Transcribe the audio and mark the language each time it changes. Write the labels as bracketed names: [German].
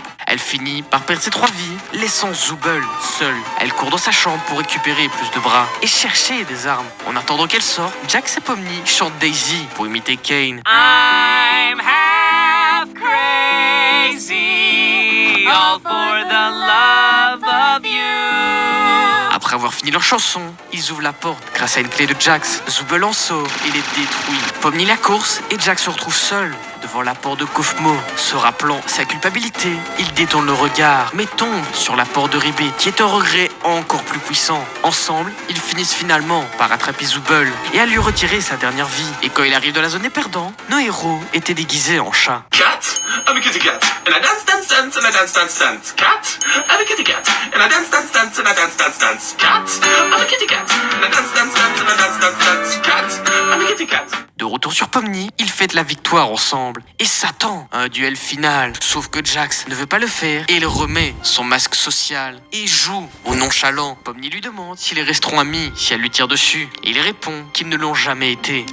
[French] Elle finit par perdre ses 3 vies, laissant Zooble seule. Elle court dans sa chambre pour récupérer plus de bras et chercher des armes. En attendant qu'elle sorte, Jax et Pomni chantent Daisy pour imiter Kane. [English] I'm half crazy, all for the love of you. [French] Après avoir fini leur chanson, ils ouvrent la porte grâce à une clé de Jax. Zooble en sort et les détruit. Pomni la course et Jax se retrouve seul devant la porte de Kofmo. Se rappelant sa culpabilité, il détourne le regard, mais tombe sur la porte de Ribbit, qui est un regret encore plus puissant. Ensemble, ils finissent finalement par attraper Zooble et à lui retirer sa dernière vie. Et quand il arrive dans la zone des perdants, nos héros étaient déguisés en chats. [English] Cat, I'm a kitty cat, and I dance, dance, dance, and I dance, dance, dance. Cat, I'm a kitty cat, and I dance, dance, dance, and I dance, dance, dance. Cat, I'm a kitty cat, and I dance, dance, dance, and I dance, dance, dance. Cat, I'm a kitty cat. [French] De retour sur Pomni, ils fêtent la victoire ensemble et s'attend à un duel final. Sauf que Jax ne veut pas le faire et il remet son masque social et joue au nonchalant. Pomni lui demande s'ils resteront amis si elle lui tire dessus et il répond qu'ils ne l'ont jamais été.